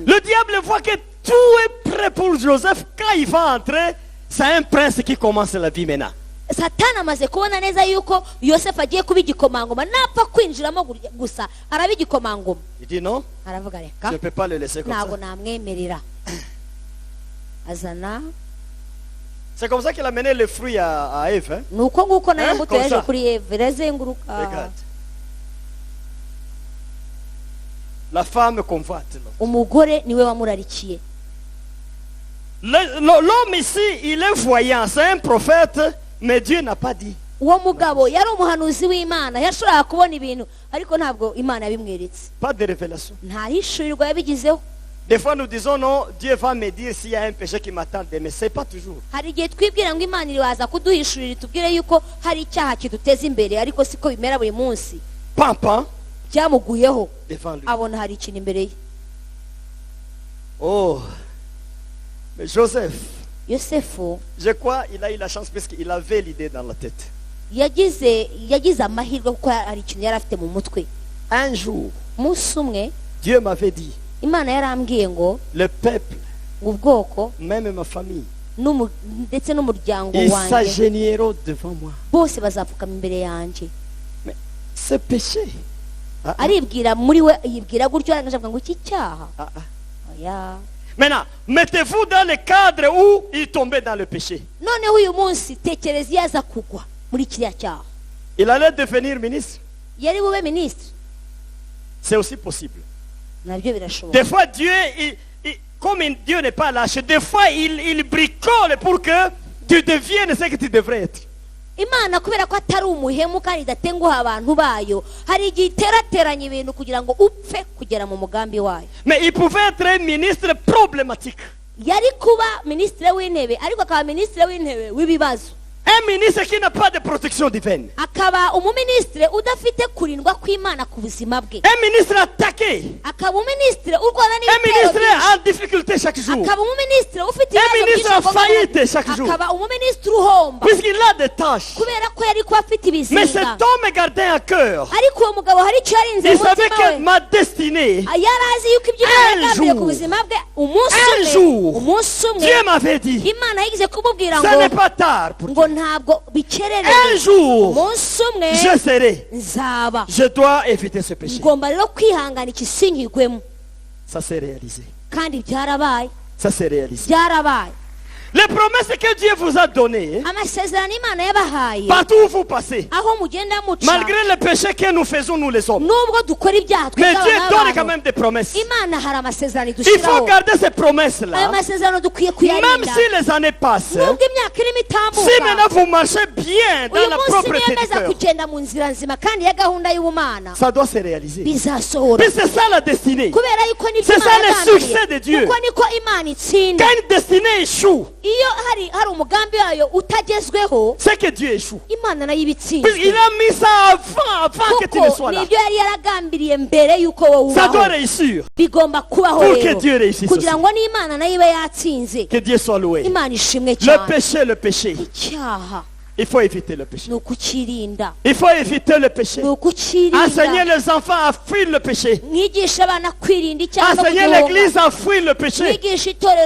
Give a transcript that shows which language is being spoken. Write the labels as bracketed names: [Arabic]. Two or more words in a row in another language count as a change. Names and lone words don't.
[French] Le diable voit que tout est prêt pour Joseph. Quand il va entrer, c'est un prince qui commence la vie maintenant. [Kinyarwanda] satani amaze kubona neza yuko Yosefu agiye kuba igikomangoma, napfa kwinjiramo gusa araba igikomangoma. [French] Il dit non, [Kinyarwanda] aravuga [French] je [Kinyarwanda] reka [French] ne peux pas le laisser comme [Kinyarwanda] ntabwo [French] ça. [Kinyarwanda] namwemerera. azana [French] C'est comme ça qu'il a mené le fruit à Ève. Hein? [Kinyarwanda] ni uko nguko nayo mbuto [French] Comme [Kinyarwanda] yaje [French] ça. [Kinyarwanda] kuri Eva irazenguruka. [French] Regarde. La femme convoite. l'homme. [Kinyarwanda] umugore niwe wamurarikiye. [French] L'homme ici, il est voyant, c'est un prophète, mais Dieu n'a pas dit. [Kinyarwanda] uwo mugabo yari umuhanuzi w'Imana, yashoboraga kubona ibintu ariko ntabwo Imana yabimweretse, [French] Pas de révélation. [Kinyarwanda] nta hishurirwa yabigizeho. [French] Des fois, nous disons non, Dieu va me dire s'il y a un péché qui m'attend, mais ce n'est pas toujours. [Kinyarwanda] hari igihe twibwira ngo Imana iraza kuduhishurira itubwire yuko hari icyaha kiduteza imbere, ariko siko bimera buri munsi. Pampan byamuguyeho [French] devant lui. [Kinyarwanda] abona hari ikintu imbere ye. [French] Oh, mais Joseph, [Kinyarwanda] Yosefu [French] je crois qu'il a eu la chance parce qu'il avait l'idée dans la tête. [Kinyarwanda] yagize amahirwe kuko hari ikintu yari afite mu mutwe. [French] Un jour, [Kinyarwanda] umunsi umwe [French] Dieu m'avait dit, [Kinyarwanda] Imana yarambwiye ngo [French] le peuple, [Kinyarwanda] ubwoko [French] même ma famille, [Kinyarwanda] ndetse n'umuryango [French] ils [Kinyarwanda] wanjye [French] s'agenouilleront devant moi. [Kinyarwanda] bose bazapfukama imbere yanjye. [French] Mais ce péché, [Kinyarwanda] aribwira muri we, yibwira gutyo, arangije avuga ngo iki cyaha oya. [French] Maintenant, mettez-vous dans le cadre où il tombait dans le péché. [Kinyarwanda] noneho uyu munsi tekereza iyo aza kugwa muri kiriya cyaha, [French] Il allait devenir ministre. [Kinyarwanda] yari bube minisitiri. [French] C'est aussi possible. [Kinyarwanda] nabyo birashoboka. [French] Des fois, Dieu, comme Dieu n'est pas lâche, des fois, il bricole pour que tu deviennes ce que tu devrais être. [Kinyarwanda] Imana kubera ko atari umuhemu kandi idatenguha abantu bayo, hari igihe iterateranya ibintu kugira ngo upfe kugera mu mugambi wayo. [French] Mais il pouvait être un ministre problématique. [Kinyarwanda] yari kuba minisitiri w'intebe ariko akaba minisitiri w'intebe w'ibibazo, [French] Un ministre qui n'a pas de protection divine. [Kinyarwanda] akaba umuminisitiri udafite kurindwa kw'Imana ku buzima bwe, [French] Un ministre attaqué. [Kinyarwanda] akaba umuminisitiri urwana [French] Un [Kinyarwanda] n'ibitero [French] ministre [Kinyarwanda] byinshi, [French] en difficulté chaque jour. [Kinyarwanda] akaba umuminisitiri ufite [French] Un [Kinyarwanda] ibibazo [French] ministre en [Kinyarwanda] byinshi, [French] faillite chaque jour. [Kinyarwanda] akaba umuminisitiri uhomba [French] Puisqu'il a des tâches. [Kinyarwanda] kubera ko yari kuba afite [French] Mais cet [Kinyarwanda] ibizinga. [French] homme gardait à cœur. [Kinyarwanda] ariko uwo mugabo hari icyo yarinze [French] Il [Kinyarwanda] mu [French] savait [Kinyarwanda] mutima [French] que [Kinyarwanda] we, [French] ma destinée, [Kinyarwanda] yari azi yuko ibyo Imana [French] Un [Kinyarwanda] yagambiriye [French] jour. [Kinyarwanda] ku buzima bwe umunsi [French] Un [Kinyarwanda] umwe, [French] jour. [Kinyarwanda] umunsi umwe [French] Dieu m'avait dit, [Kinyarwanda] Imana yigize kumubwira [French] ce n'est [Kinyarwanda] ngo [French] pas tard pour [Kinyarwanda] ngo [French] toi. [Kinyarwanda] ntabwo bikererewe, [French] Un jour, [Kinyarwanda] umunsi umwe [French] je serai. [Kinyarwanda] nzaba. [French] Je dois éviter ce péché. [Kinyarwanda] ngomba rero kwihangana ikisinkigwemo, [French] Ça s'est réalisé. [Kinyarwanda] kandi byarabaye [French] Ça s'est réalisé. [Kinyarwanda] byarabaye. [French] Les promesses que Dieu vous a données, [Kinyarwanda] amasezerano Imana yabahaye [French] partout où vous passez, [Kinyarwanda] aho mugenda muca, [French] malgré le péché que nous faisons, nous les hommes, [Kinyarwanda] nubwo dukora ibyaha [French] mais [Kinyarwanda] twebwe [French] Dieu [Kinyarwanda] abana [French] donne quand [Kinyarwanda] b'abantu, [French] même des promesses. [Kinyarwanda] Imana hari amasezerano [French] Il faut [Kinyarwanda] idushyiraho. [French] garder ces [Kinyarwanda] ayo [French] promesses-là, [Kinyarwanda] masezerano dukwiye [French] même [Kinyarwanda] kuyarinda, [French] si les années passent. [Kinyarwanda] nubwo imyaka irimo [French] Si maintenant vous marchez bien dans [Kinyarwanda] uyu [French] la [Kinyarwanda] munsi [French] propreté du [Kinyarwanda] niyemeza [French] cœur, [Kinyarwanda] kugenda mu nzira nzima kandi ya gahunda y'ubumana [French] ça doit se réaliser. [Kinyarwanda] bizasohora [French] Puis c'est ça la destinée. [Kinyarwanda] kubera yuko nibyo [French] C'est ça [Kinyarwanda] Imana [French] le [Kinyarwanda] yagambiriye. [French] succès de Dieu. [Kinyarwanda] kuko niko imana itsinda [French] Quand une destinée échoue, [Kinyarwanda] iyo hari umugambi wayo utagezweho [French] c'est que Dieu échoue. [Kinyarwanda] imana nayo iba [French] Puis il [Kinyarwanda] itsinzwe [French] a mis ça avant que tu ne [Kinyarwanda] kuko [French] sois là. [Kinyarwanda] nibyo yari yaragambiriye mbere yuko wowe [French] Ça doit [Kinyarwanda] ubaho [French] réussir. [Kinyarwanda] bigomba kubaho [French] Pour que [Kinyarwanda] rero [French] Dieu réussisse [Kinyarwanda] kugira [French] aussi. [Kinyarwanda] ngo n'imana nayo ibe yatsinze [French] Que Dieu soit loué. [Kinyarwanda] imana ishimwe [French] Le [Kinyarwanda] cyane [French] péché. [Kinyarwanda] icyaha [French] Il faut éviter le péché. [Kinyarwanda] ni ukukirinda [French] Il faut éviter le péché. [Kinyarwanda] ni ukukirinda [French] Enseigner les enfants à fuir le péché. [Kinyarwanda] mwigisha abana kwirinda icyaha no [French] Enseigner [Kinyarwanda] kugihunga [French] l'église à fuir le péché. [Kinyarwanda] mwigisha itorero